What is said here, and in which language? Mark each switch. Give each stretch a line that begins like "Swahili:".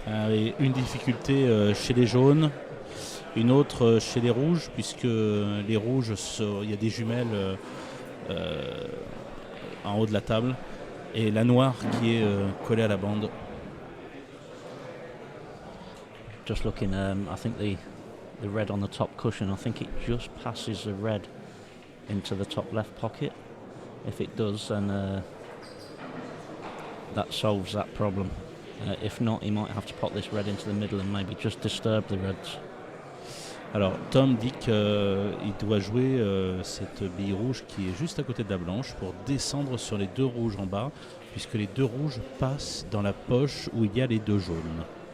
French: Et une difficulté chez les jaunes, une autre chez les rouges, puisque les rouges, il y a des jumelles en haut de la table, et la noire qui est collée à la bande.
English: Just looking, I think the red on the top cushion, I think it just passes the red into the top left pocket. If it does, then that solves that problem. If not, he might have to pop this red into the middle and maybe just disturb the reds.
French: Alors Tom dit qu'il doit jouer cette bille rouge qui est juste à côté de la blanche pour descendre sur les deux rouges en bas, puisque les deux rouges passent dans la poche où il y a les deux jaunes.